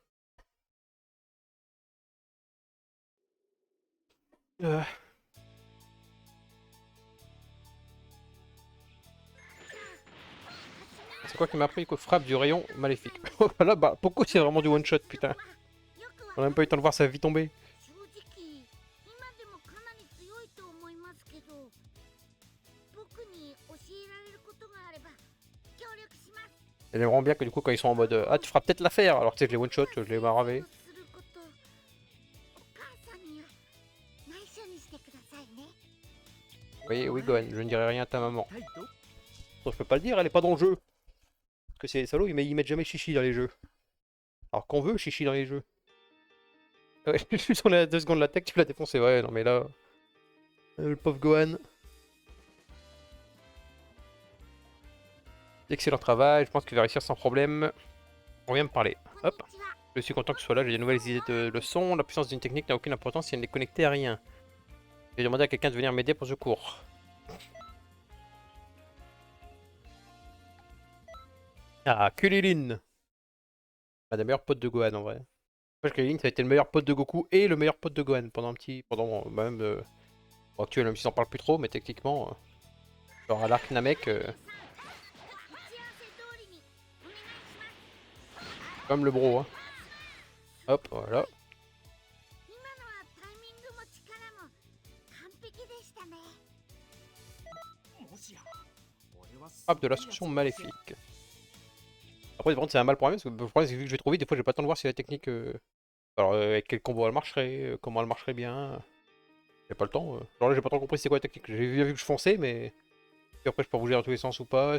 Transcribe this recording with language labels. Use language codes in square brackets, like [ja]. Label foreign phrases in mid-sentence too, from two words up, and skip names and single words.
[fr] Euh, C'est quoi qui m'a appris que frappe du rayon maléfique. Oh là bah pourquoi c'est vraiment du [en] one shot [fr] putain. On a même pas eu le temps de voir sa vie tomber. [ja] 正直今でもかなり強いと思いますけど僕に教えられることがあれば協力します [fr] Elle aimerait bien que du coup quand ils sont en mode ah tu feras peut-être l'affaire alors tu sais je les [en] one shot, [fr] je les maravé. [ja] することお母さんには内緒にしてくださいね [fr] Oui oui Gohan, je ne dirai rien à ta maman. Non, je peux pas le dire, elle est pas dans le jeu. Parce que c'est les salauds, ils mettent jamais Chichi dans les jeux. Alors qu'on veut Chichi dans les jeux. Ouais, juste on est à 2 secondes de la tech, tu l'as défoncé, ouais, non mais là... le pauvre Gohan. Excellent travail, je pense qu'il va réussir sans problème. On vient me parler. [ja] こん [fr] Hop, [ja] にちは [fr] je suis content que tu sois là, j'ai des nouvelles idées de leçons. La puissance d'une technique n'a aucune importance si elle n'est connectée à rien. J'ai demandé à quelqu'un de venir m'aider pour ce cours. Ah, Kulilin. Bah, la meilleure pote de Gohan en vrai. Parce que Kulilin ça a été le meilleur pote de Goku et le meilleur pote de Gohan pendant un petit... Pendant même... bon, actuel, même s'ils en parlent plus trop, mais techniquement... genre à l'arc Namek... [ja] 打ち合わせ通りにお願いします [fr] comme le bro, hein. Hop, voilà. [ja] 今のはタイミングも力も完璧でしたね [fr] Frappe de l'ascension maléfique. Après, par contre, c'est un mal pour moi, parce que le problème, c'est que vu que je vais trop vite, des fois, j'ai pas le temps de voir si la technique. Alors, avec quel combo elle marcherait, comment elle marcherait bien. J'ai pas le temps. Genre là, j'ai pas trop compris c'est quoi la technique. J'ai bien vu que je fonçais, mais. Puis après, je peux bouger dans tous les sens ou pas.